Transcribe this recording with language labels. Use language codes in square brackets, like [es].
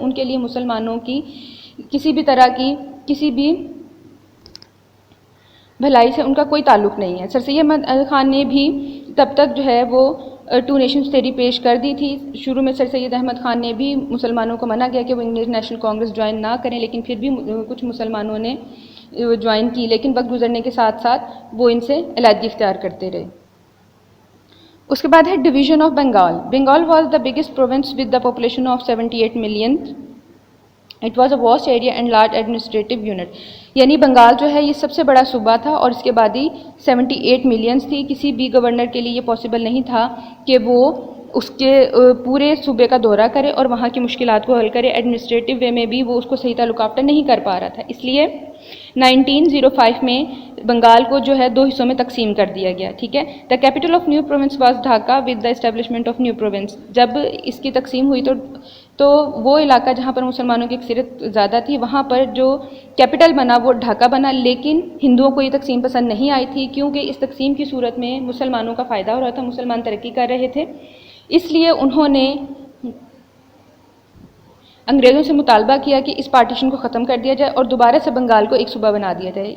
[ur] ان کے لیے مسلمانوں کی کسی بھی طرح کی کسی بھی بھلائی سے ان کا کوئی تعلق نہیں ہے. سر سید احمد خان نے بھی تب تک جو ہے وہ ٹو نیشنز تھیوری پیش کر دی تھی. شروع میں سر سید احمد خان نے بھی مسلمانوں کو منع کیا کہ وہ انڈین نیشنل کانگریس جوائن نہ کریں, لیکن پھر بھی کچھ مسلمانوں نے جوائن کی. لیکن وقت گزرنے کے ساتھ ساتھ وہ ان سے علیحدگی اختیار کرتے رہے. اس کے بعد ہے division of Bengal. [en] Bengal was the biggest province with the population of 78 million. It was a vast area and large administrative unit. [ur] یعنی بنگال جو ہے یہ سب سے بڑا صوبہ تھا اور اس کے بعد ہی 78 ملینس تھی. کسی بھی گورنر کے لیے یہ پاسبل نہیں تھا کہ وہ اس کے پورے صوبے کا دورہ کرے اور وہاں کی مشکلات کو حل کرے. ایڈمنسٹریٹو وے میں بھی وہ اس کو صحیح طرح لک آفٹر نہیں کر پا رہا تھا. اس لیے 1905 میں بنگال کو جو ہے 2 حصوں میں تقسیم کر دیا گیا, ٹھیک ہے. [en] The capital of new province was Dhaka with the establishment of new province. [ur] جب اس کی تقسیم ہوئی تو وہ علاقہ جہاں پر مسلمانوں کی اکثریت زیادہ تھی وہاں پر جو کیپٹل بنا وہ ڈھاکہ بنا. لیکن ہندوؤں کو یہ تقسیم پسند نہیں آئی تھی کیونکہ اس تقسیم کی صورت میں مسلمانوں کا فائدہ ہو رہا تھا, مسلمان ترقی کر رہے تھے. اس لیے انہوں نے انگریزوں سے مطالبہ کیا کہ اس پارٹیشن کو ختم کر دیا جائے اور دوبارہ سے بنگال کو ایک صوبہ بنا دیا جائے.